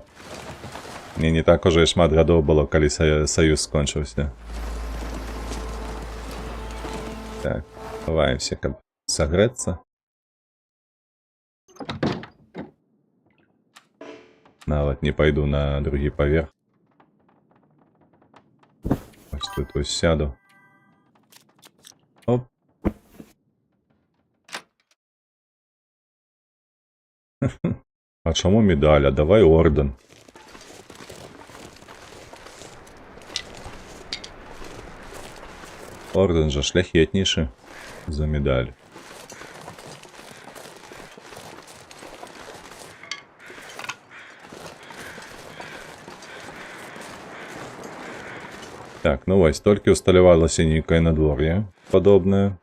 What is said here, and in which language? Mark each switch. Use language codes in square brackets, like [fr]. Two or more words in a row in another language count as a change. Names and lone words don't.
[be] Мне не так уже і шмат гадоў было, калі Саюз скончыўся. Так, хаваемся, каб сагрэцца. Нават не пайду на другі паверх. [uk] Ось тут ось сяду. Оп. А чому медаль? А давай орден. Орден же шляхетнейший за медаль. [be] Так, ну вось, толькі усталявалася нейкае надвор'е падобнае.